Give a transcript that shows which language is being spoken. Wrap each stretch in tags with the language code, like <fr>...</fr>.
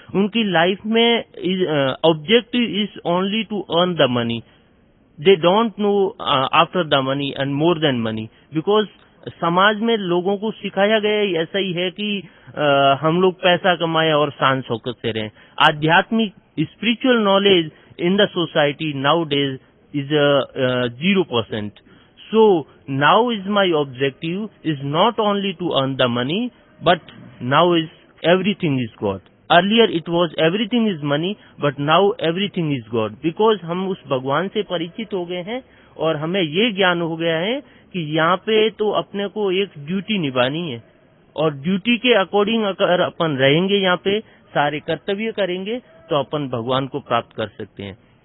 <hi>उनकी लाइफ में</hi> <en>objective is only to earn the money, they don't know after the money and more than money, because</en> <hi>समाज में लोगों को सिखाया गया ऐसा ही है कि हम लोग पैसा कमाएं और शान शौकत से रहें।</hi> <en>आध्यात्मिक spiritual knowledge in the society nowadays is 0%. So now is my objective is not only to earn the money, but now is everything is God. Earlier it was everything is money, but now everything is God.</en> <hi>Because हम उस भगवान से परिचित हो गए हैं और हमें ये ज्ञान हो गया है कि यहाँ पे तो अपने को एक ड्यूटी निभानी है, और ड्यूटी के अकॉर्डिंग अगर अपन रहेंगे, यहाँ पे सारे कर्तव्य करेंगे, तो अपन भगवान को प्राप्त कर सकते हैं।</hi>